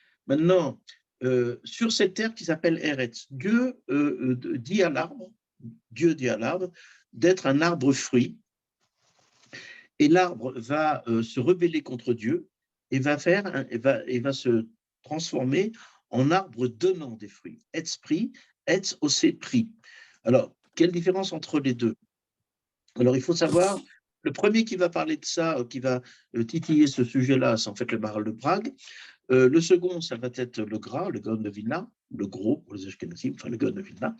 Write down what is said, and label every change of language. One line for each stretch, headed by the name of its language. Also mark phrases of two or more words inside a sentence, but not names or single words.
French: Maintenant, sur cette terre qui s'appelle Eretz, Dieu dit à l'arbre, d'être un arbre fruit, et l'arbre va se rebeller contre Dieu et va se transformer en arbre donnant des fruits.
Hebrew: עץ פרי, עץ עושה פרי.
French: Alors, quelle différence entre les deux? Alors, il faut savoir, le premier qui va parler de ça, qui va titiller ce sujet-là, c'est en fait le Maharal de Prague. Le second, ça va être le Gras, le Gaon de Vilna, le gros pour les Ashkenazim, enfin le Gaon de Vilna.